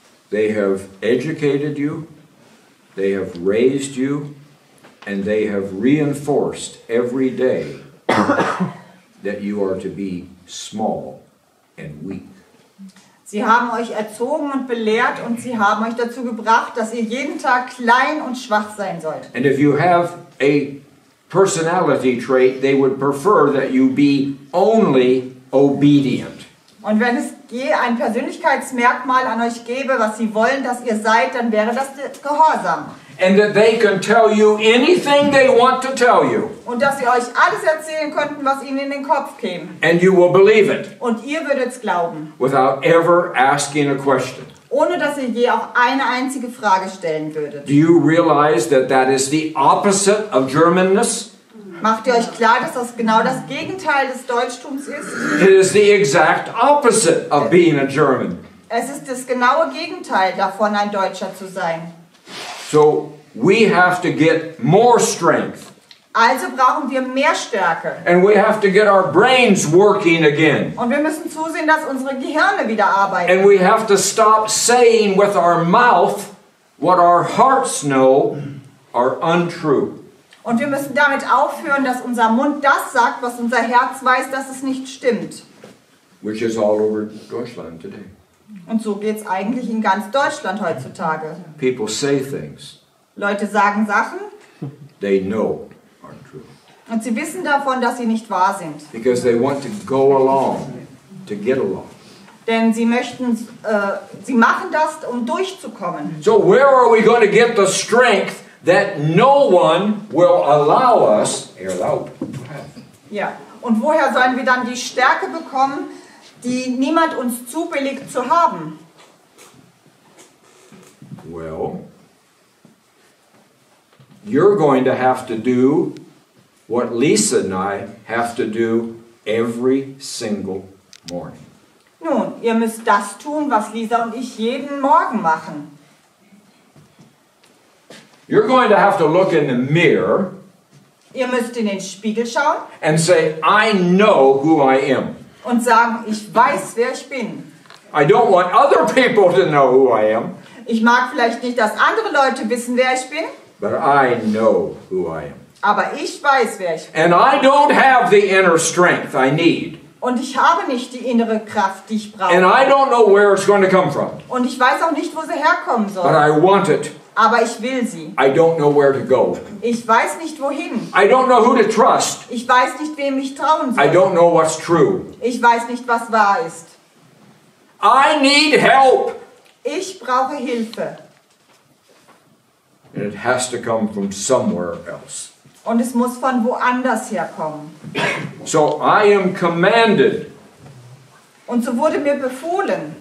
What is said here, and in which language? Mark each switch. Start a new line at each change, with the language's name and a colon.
English: they have educated you, they have raised you, and they have reinforced every day that you are to be small and weak.
German: sie haben euch erzogen und belehrt und sie haben euch dazu gebracht, dass ihr jeden Tag klein und schwach sein sollt.
English: And if you have a personality trait, they would prefer that you be only obedient.
German: Und wenn es je ein Persönlichkeitsmerkmal an euch gäbe, was sie wollen, dass ihr seid, dann wäre das der Gehorsam.
English: And that they can tell you anything they want to tell you.
German: Und dass sie euch alles erzählen könnten, was ihnen in den Kopf käme.
English: And you will believe it
German: Und ihr würdet es glauben,
English: without ever asking a question.
German: ohne dass ihr je auch eine einzige Frage stellen würdet.
English: Do you realize that that is the opposite of Germanness?
German: Macht ihr euch klar, dass das genau das Gegenteil des Deutschtums ist?
English: It is the exact opposite of being a German.
German: Es ist das genaue Gegenteil davon, ein Deutscher zu sein.
English: So we have to get more strength.
German: Also brauchen wir mehr Stärke.
English: And we have to get our brains working again.
German: Und wir müssen zusehen, dass unsere Gehirne wieder arbeiten.
English: And we have to stop saying with our mouth what our hearts know are untrue.
German: Und wir müssen damit aufhören, dass unser Mund das sagt, was unser Herz weiß, dass es nicht stimmt.
English: Which is all over Deutschland today.
German: Und so geht es eigentlich in ganz Deutschland heutzutage.
English: People say things
German: Leute sagen Sachen
English: they know aren't true.
German: und sie wissen davon, dass sie nicht wahr sind.
English: Because they want to go along, to get along.
German: Denn sie möchten, sie machen das, um durchzukommen.
English: So where are we going to get the strength that no one will allow us to have?
German: Ja. Und woher sollen wir dann die Stärke bekommen, die niemand uns zubilligt zu haben?
English: Well, you're going to have to do what Lisa and I have to do every single morning.
German: Nun, ihr müsst das tun, was Lisa und ich jeden Morgen machen.
English: You're going to have to look in the mirror
German: Ihr müsst in den Spiegel schauen
English: and say, I know who I am.
German: und sagen, ich weiß, wer ich bin.
English: I don't want other people to know who I am,
German: Ich mag vielleicht nicht, dass andere Leute wissen, wer ich bin,
English: but I know who I am.
German: aber ich weiß, wer ich bin.
English: And I don't have the inner strength I need.
German: Und ich habe nicht die innere Kraft, die ich
English: And
German: brauche.
English: I don't know where it's going to come from,
German: Und ich weiß auch nicht, wo sie herkommen
English: but
German: soll.
English: I want it.
German: Aber ich will sie.
English: I don't know where to go.
German: Ich weiß nicht, wohin.
English: I don't know who to trust.
German: Ich weiß nicht, wem ich trauen
English: I
German: soll.
English: don't know what's true.
German: Ich weiß nicht, was wahr ist.
English: I need help.
German: Ich brauche Hilfe.
English: And it has to come from somewhere else.
German: Und es muss von woanders herkommen.
English: So I am commanded.
German: Und so wurde mir befohlen.